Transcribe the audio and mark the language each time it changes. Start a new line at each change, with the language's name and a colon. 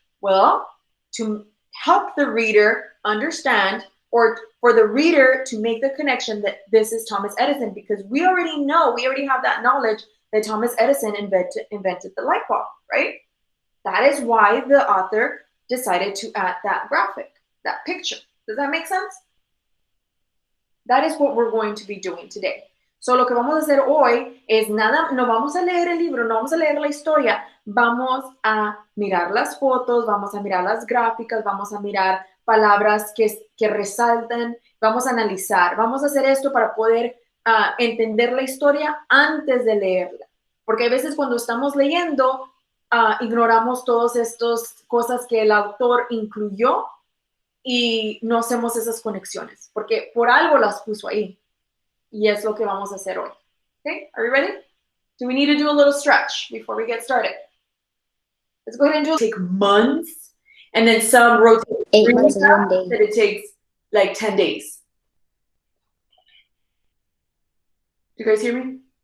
English: Well, to help the reader understand, or for the reader to make the connection that this is Thomas Edison, because we already have that knowledge that Thomas Edison invented the light bulb, right? That is why the author decided to add that graphic, that picture. Does that make sense? That is what we're going to be doing today.
Spanish: So lo que vamos a hacer hoy es nada, no vamos a leer el libro, no vamos a leer la historia, vamos a mirar las fotos, vamos a mirar las gráficas, vamos a mirar palabras que resaltan, vamos a analizar, vamos a hacer esto para poder entender la historia antes de leerla. Porque a veces cuando estamos leyendo, ignoramos todas estas cosas que el autor incluyó y no hacemos esas conexiones, porque por algo las puso ahí. Y es lo que vamos a hacer hoy.
English: Okay, are you ready? Do we need to do a little stretch before we get started? Let's go ahead and do it. Take months, and then some rotate 8 months and 1 day. that it takes like 10 days. Do you guys hear me?